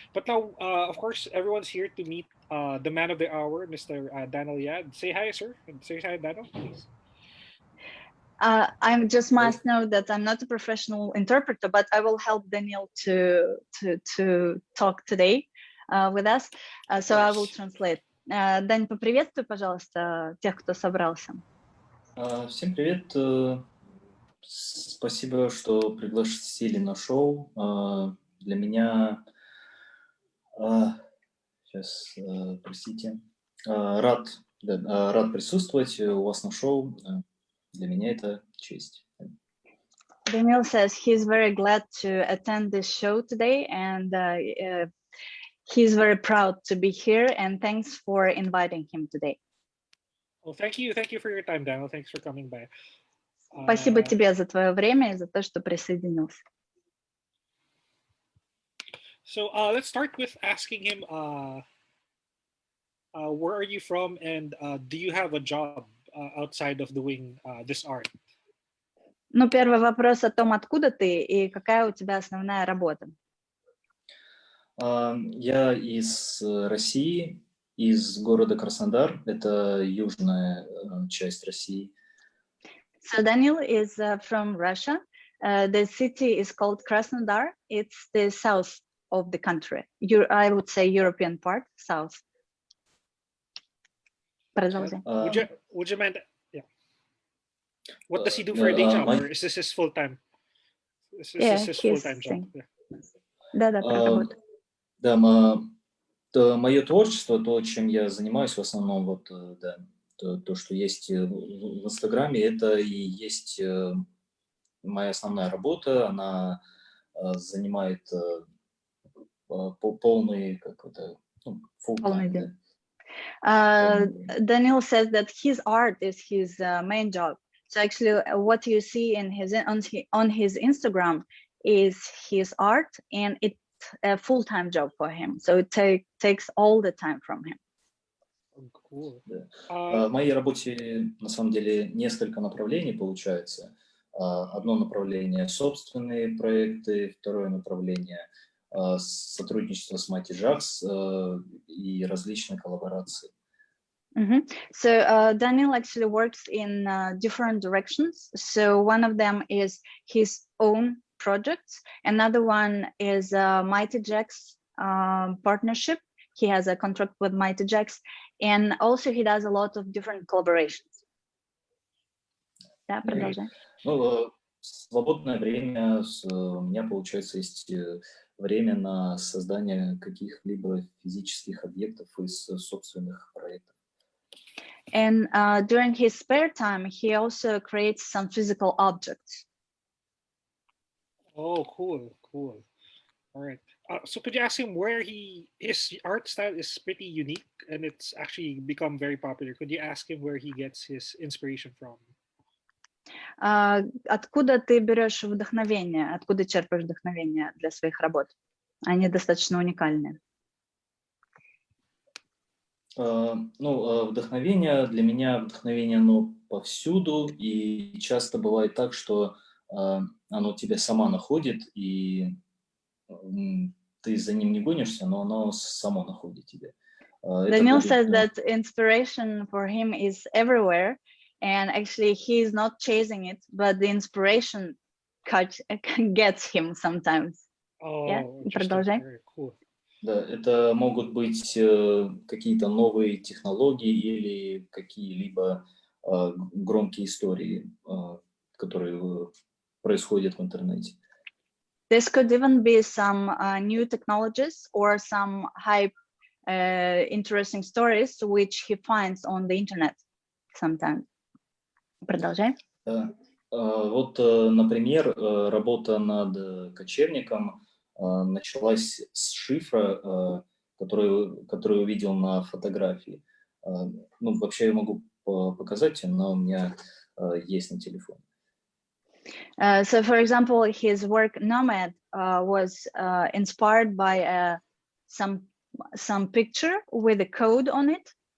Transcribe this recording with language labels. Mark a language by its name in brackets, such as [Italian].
[English] But now, of course, everyone's here to meet the man of the hour, Mr. Danil Yad. Say hi, sir. Say hi, Danil, please. I just must know that I'm not a professional interpreter, but I will help Daniel to talk today with us. So I will translate. [Russian] Дань, поприветствуй, пожалуйста, тех, кто собрался. Всем привет. Спасибо, что пригласили на шоу. Для меня, сейчас, простите, рад присутствовать у вас на шоу. Для меня это честь. [English] Daniel says he's very glad to attend this show today, and he's very proud to be here, and thanks for inviting him today. Well, thank you for your time, Daniel. Thanks for coming by. [Russian] Спасибо тебе за твое время и за то, что присоединился. [English] So let's start with asking him, where are you from, and do you have a job outside of doing this art? [Russian] Ну, первый вопрос о том, откуда ты и какая у тебя основная работа. Я из России, из города Краснодар. Это южная часть России. [English] So Daniel is from Russia. The city is called Krasnodar. It's the south of the country. I would say European part, south. [Russian] Продолжай. [English] Would you mind? Yeah. What does he do for a day job, or is this his full time? This is his full time job. [Russian] Да, про работу. Да, мое творчество, то, чем я занимаюсь в основном, вот, да, то, что есть в Инстаграме, это и есть моя основная работа. Она занимает полный, как это, full time. [English] Danil says that his art is his main job. So actually, what you see in on his Instagram is his art, and it's a full-time job for him. So it takes all the time from him. Cool. [Russian] В моей работе, на самом деле, несколько направлений получается. Одно направление — собственные проекты, второе направление — сотрудничество с Mighty Jaxx и различные коллаборации. [English] So Danil actually works in different directions. So one of them is his own projects. Another one is Mighty Jaxx partnership. He has a contract with Mighty Jaxx, and also he does a lot of different collaborations. [Russian] Да, продолжай. Ну, свободное время у меня, получается, есть время на создание каких-либо физических объектов из собственных проектов. [English] And during his spare time, he also creates some physical objects. Oh, cool. All right. So could you ask him where his art style is pretty unique and it's actually become very popular? Could you ask him where he gets his inspiration from? [Russian] Откуда ты берешь вдохновение? Откуда черпаешь вдохновение для своих работ? Они достаточно уникальные. Вдохновение для меня, оно повсюду, и часто бывает так, что оно тебя сама находит, и ты за ним не гонишься, но оно само находит тебя. [English] Danil says that inspiration for him is everywhere, and actually he is not chasing it, but the inspiration gets him sometimes. Oh, [Russian] Продолжай. [English] Very cool. [Russian] Да, это могут быть какие-то новые технологии или какие-либо громкие истории, которые происходят в интернете. [English] This could even be some new technologies or some hype, interesting stories which he finds on the internet sometimes. [Russian] Продолжай. Вот, например, работа над кочевником началась с шифра, который увидел на фотографии. Ну, вообще я могу показать, но у меня есть на телефоне. [English] So, for example, his work Nomad was inspired by some picture with a code on it.